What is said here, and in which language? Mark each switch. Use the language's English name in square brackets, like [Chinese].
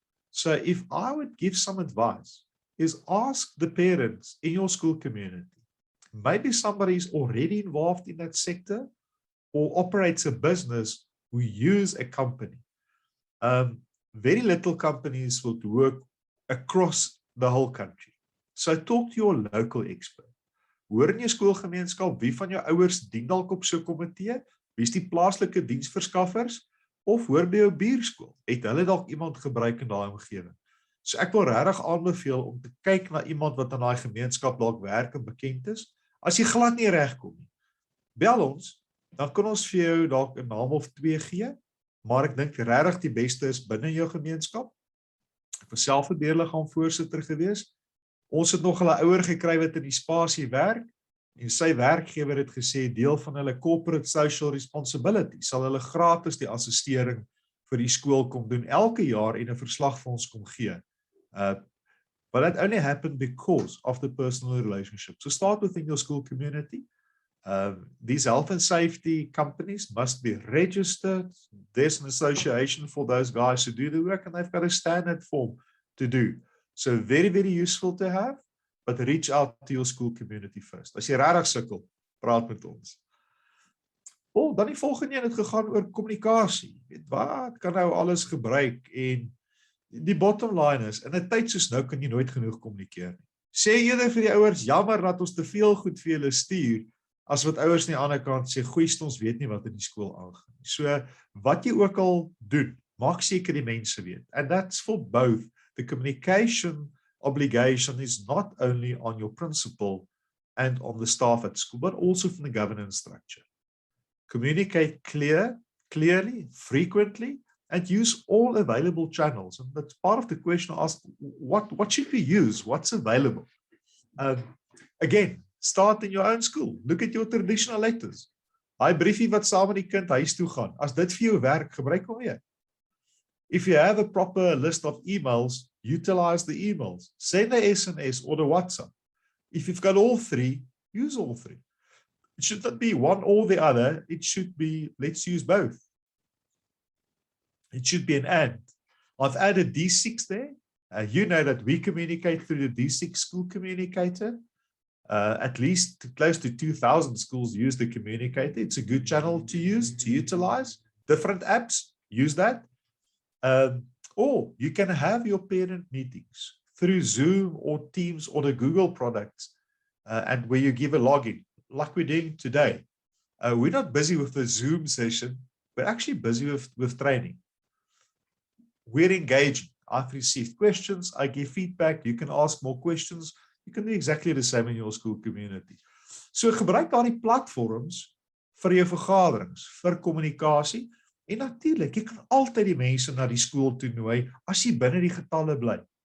[English] So if I would give some advice, is ask the parents in your school community. Maybe somebody is already involved in that sector or operates a business who use a company. Very little companies will work across the whole country. So talk to your local expert. [Afrikaans] Hoor in jou skoolgemeenskap, wie van jou ouers dien dalk op so 'n komitee? Wie is die plaaslike diensverskaffers? Of hoor by jou buurskool? Het hulle dalk iemand gebruik in daai omgewing? So ek wil regtig aanbeveel om te kyk na iemand wat in daai gemeenskap dalk werk en bekend is. As jy glad nie regkom nie, bel ons, dan kan ons vir jou dalk 'n naam of 2 gee, maar ek dink regtig die beste is binne jou gemeenskap. Ek was self 'n beheerliggaam voorsitter gewees. Ons het nog 'n ouer gekry wat in die spasie werk, en sy werkgewer het gesê deel van hulle [English] corporate social responsibility [Afrikaans] sal hulle gratis die assistering vir die skool kom doen elke jaar en 'n verslag vir ons kom gee. [English] But that only happened because of the personal relationship. So start within your school community. These health and safety companies must be registered. There's an association for those guys who do the work, and they've got a standard form to do. So very, very useful to have, but reach out to your school community first. [Afrikaans] As jy regtig sukkel, praat met ons. Dan die volgende een het gegaan oor kommunikasie. Wat kan nou alles gebruik? En die bottom line is, in 'n tyd soos nou kan jy nooit genoeg kommunikeer nie. Sê eerder vir die ouers, jammer dat ons te veel goed vir julle stuur, as wat ouers aan die ander kant sê, goeie ons weet nie wat in die skool aangaan. So, wat jy ook al doen, maak seker die mense weet. [English] And that's for both. The communication obligation is not only on your principal and on the staff at school, but also from the governance structure. Communicate clearly, frequently, and use all available channels. And that's part of the question I asked, what should we use? What's available? Again, start in your own school. Look at your traditional letters. [Afrikaans] Hy briefie wat saam met die kind huis toe gaan. As dit vir jou werk, gebruik hom weer. [English] If you have a proper list of emails, utilize the emails. Send a SMS or the WhatsApp. If you've got all three, use all three. It should not be one or the other. It should be, let's use both. It should be an and. I've added D6 there. You know that we communicate through the D6 school communicator. At least close to 2,000 schools use the communicator. It's a good channel to use, to utilize. Different apps, use that. Or you can have your parent meetings through Zoom or Teams or the Google products, and where you give a login, like we're doing today. We're not busy with the Zoom session, we're actually busy with training. We're engaging. I've received questions, I give feedback, you can ask more questions, you can do exactly the same in your school community. [Afrikaans] So gebruik daardie platforms vir jou vergaderings, vir kommunikasie, en natuurlik, jy kan altyd die mense na die skool toe nooi, as jy binne die getalle bly.